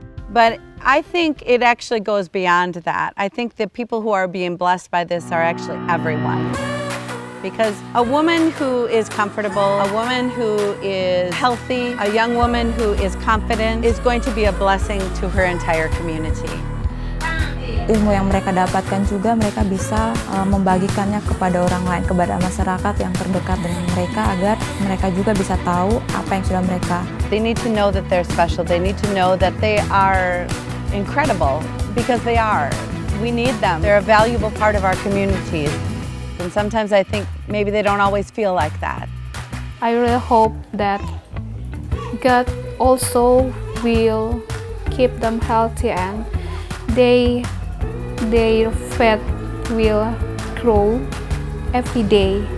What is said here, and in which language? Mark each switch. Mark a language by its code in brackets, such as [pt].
[en] But I think it actually goes beyond that. I think the people who are being blessed by this are actually everyone. Because a woman who is comfortable, a woman who is healthy, a young woman who is confident is going to be a blessing to her entire community. [id] Ilmu yang mereka dapatkan juga mereka bisa membagikannya kepada orang lain, kepada masyarakat yang terdekat dengan mereka, agar mereka juga bisa tahu apa yang sudah mereka. [en] They need to know that they're special. They need to know that they are incredible, because they are. We need them. They're a valuable part of our communities. And sometimes I think maybe they don't always feel like that. I really hope that God also will keep them healthy, and their faith will grow every day.